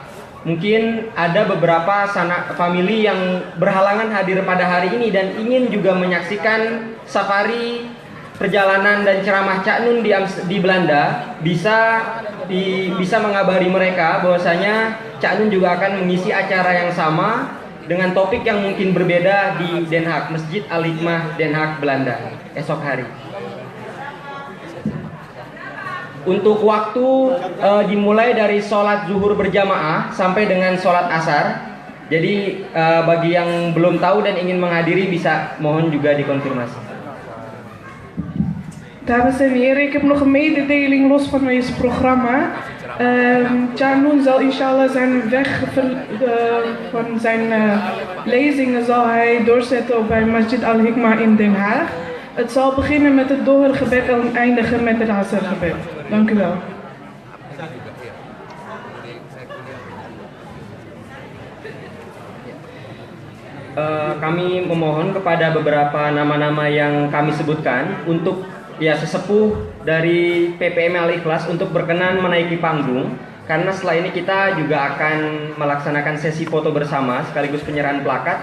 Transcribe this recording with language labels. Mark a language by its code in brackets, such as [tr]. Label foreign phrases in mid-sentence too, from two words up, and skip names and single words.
[id] Mungkin ada beberapa famili yang berhalangan hadir pada hari ini dan ingin juga menyaksikan safari perjalanan dan ceramah Cak Nun di Belanda, bisa mengabari mereka bahwasanya Cak Nun juga akan mengisi acara yang sama dengan topik yang mungkin berbeda di Den Haag, Masjid Al-Hikmah Den Haag, Belanda, esok hari. Untuk waktu dimulai dari sholat zuhur berjamaah sampai dengan sholat asar. Jadi bagi yang belum tahu dan ingin menghadiri bisa mohon juga dikonfirmasi. [nl] Dames en heren, ik heb nog een mededeling los van deze programma. Cak Nun zal inshallah zijn weg van zijn lezingen zal hij doorzetten bij Masjid Al-Hikmah in Den Haag. Het zal beginnen met het Dohergebed en eindigen met het Asargebed. Dank u wel. [id] Kami memohon kepada beberapa nama-nama yang kami sebutkan untuk sesepuh dari PPM Al-Ikhlas untuk berkenan menaiki panggung, karena setelah ini kita juga akan melaksanakan sesi foto bersama sekaligus penyerahan plakat.